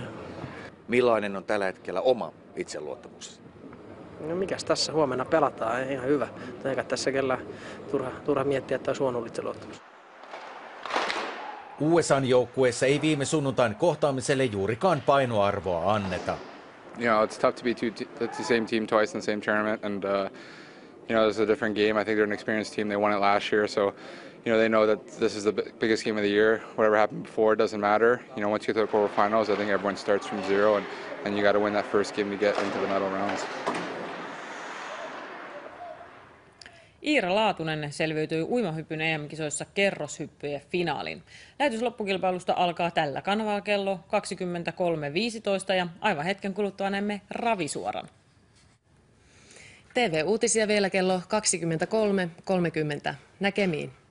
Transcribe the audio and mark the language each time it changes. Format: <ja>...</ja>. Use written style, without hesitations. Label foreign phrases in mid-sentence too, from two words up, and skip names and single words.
<fi>Millainen on tällä hetkellä oma itseluottamus? No mikäs tässä huomenna pelataan, ihan hyvä. Eikä tässä kellään turha miettiä, että olisi huono itseluottamus. USA:n joukkueessa ei viime sunnuntain kohtaamiselle juurikaan painoarvoa anneta.</fi> <en>It's tough to be the same team twice in the same tournament, and it's a different game. I think they're an experienced team. They won it last year, so they know that this is the biggest game of the year. Whatever happened before, it doesn't matter. Once you get to the quarterfinals, I think everyone starts from zero, and you got to win that first game to get into the medal rounds.</en> <fi>Iira Laatunen selviytyi uimahypyn EM-kisoissa kerroshyppyjen finaaliin. Lähetys loppukilpailusta alkaa tällä kanavalla kello 23.15 ja aivan hetken kuluttua näemme ravisuoran. TV-uutisia vielä kello 23.30. Näkemiin.</fi>